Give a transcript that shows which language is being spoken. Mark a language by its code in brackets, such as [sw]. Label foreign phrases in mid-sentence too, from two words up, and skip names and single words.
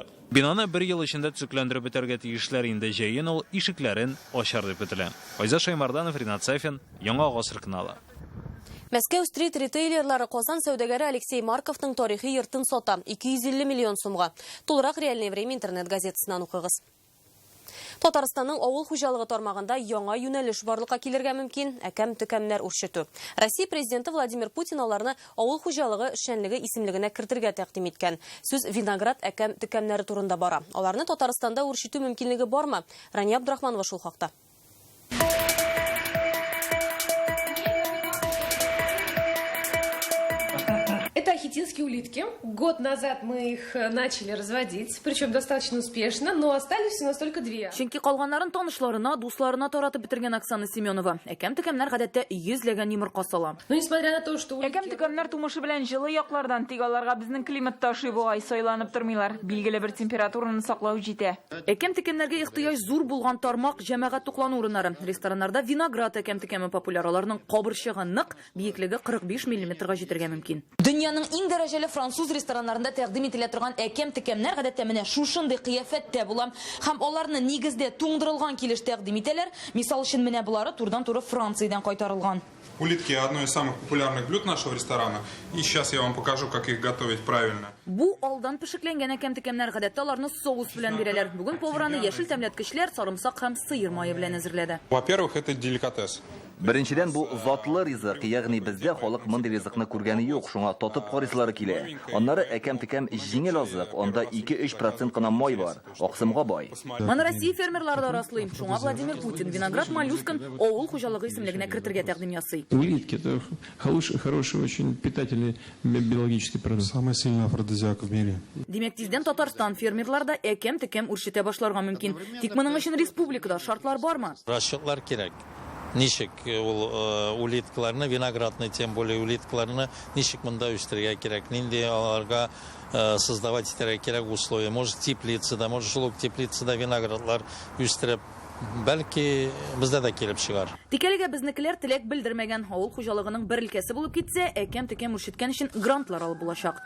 [tt] Бинаны бер ел эчендә төзекләндереп бетәргә тиешләр инде җәен ул ишекләрен ачар дип көтелә. Айза Шаймарданов, Ринат Сафин, Яңа гасыр каналы. Мәскәү стрит ритейлерлары Казан сәүдәгәре Алексей Марковның тарихи йортын сата 250 миллион сумга. Тулырак реальное время интернет газетасынан укыгыз. Татарстанның авыл хуҗалыгы тармагында яңа юнәлеш барлыкка килергә мөмкин, әкәм-төкәмнәр үрчетү. Россия президенты Владимир Путин аларны авыл хуҗалыгы эшчәнлеге исемлегенә кертергә тәкъдим иткән. Сүз виноград әкәм-төкәмнәре турында бара. Аларны Татарстанда үрчетү мөмкинлеге бармы? Рания Абдрахманова шул хакта. [ru] Это Ахетинский электрические улитки. Год назад мы их начали разводить, причем достаточно успешно, но остались всего только 2. [tt] Чөнки калганнарын танышларына, дусларына таратып бетергән Оксана Семенова. Әкәм-текәмнәр гадәттә 100ләгән йомырка сала. [ru] Но несмотря на то, что [tt] Әкәм-текәмнәр тумышы белән җылы яклардан тик аларга безнең климатта шибугай сайланып тормыйлар. Билгеле бер температураны саклау җитә. Әкәм-текәмнәргә ихтыяҗ зур булган тармак җәмәгать туклану урыннары. Рестораннарда виноград әкәм-текәме популяр. Аларның кабырчыгы нык, биеклеге 45 мм-га җитәргә мөмкин. Дөньяның иң дәрәҗәле француз рестораннарында тәкъдим ителә торган әкәм-текәмнәр гадәттә менә шушындый кыяфәттә була. Һәм аларны нигездә туңдырылган килеш тәкъдим итәләр. Мисал өчен менә булары турыдан-туры Франциядән кайтарылган. [ru] Улитки – одно из самых популярных блюд нашего ресторана. И сейчас я вам покажу, как их готовить правильно. [tt] Бу алдан пешекләнгән әкәм-текәмнәр гадәттә аларны соус белән бирәләр. Бүген повараны яшел тәмләткечләр, сарымсак һәм сыер мае белән әзерләде. [ru] Во-первых, это деликатес. [tt] Беренчедән бу затлы ризык, ягъни бездә халык мондый ризыкны күргәне юк, шуңа татып карыйсылары килә. Аннары әкәм-текәм җиңел азык, анда 2-3% кына май бар, аксымга бай. Моны Россия фермерлары да раслый. Шуңа Владимир Путин виноград моллюскын авыл хуҗалыгы исемлегенә кертергә тәкъдим ясый. [ru] Улитки – это хороший, очень питательный биологический продукт. Самый сильный афродизиак в мире. [tt] Димәк, тиздән Татарстан фермерларда әкәм-текәм үрчетә башларга мөмкин. Тик моның өчен республикада шартлар бармы? Расчетлар кирәк. Ничек ул улиткаларны, виноградны, [ru] тем более [tt] улиткаларны ничек монда үстерергә кирәк, нинди аларга создавать итәргә кирәк условия. Может теплицада, может шул теплицада виноградлар үстереп, бәлки бездә дә килеп чыгар. Тик әлегә безнекеләр теләк белдермәгән. Авыл хуҗалыгының бер өлкәсе булып китсә, әкәм-текәм үрчеткән өчен грантлар алып булачак.